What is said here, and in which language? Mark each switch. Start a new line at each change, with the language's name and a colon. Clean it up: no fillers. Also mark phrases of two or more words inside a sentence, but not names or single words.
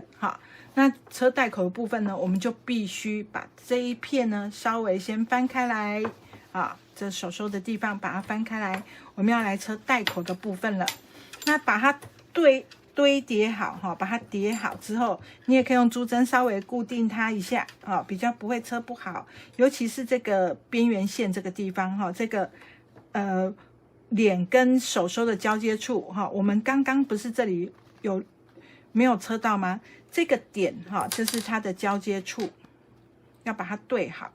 Chinese: 好，那車帶口的部分呢，我們就必須把這一片呢稍微先翻開來。啊，這手的地方把它翻開來。我們要來車帶口的部分了。那把它對堆疊好哈，把它疊好之後，你也可以用珠針稍微固定它一下啊，比較不會車不好。尤其是這個邊緣線這個地方哈，這個臉跟手收的交接處哈，我們剛剛不是這裡沒有車到嗎？這個點哈，就是它的交接處，要把它對好。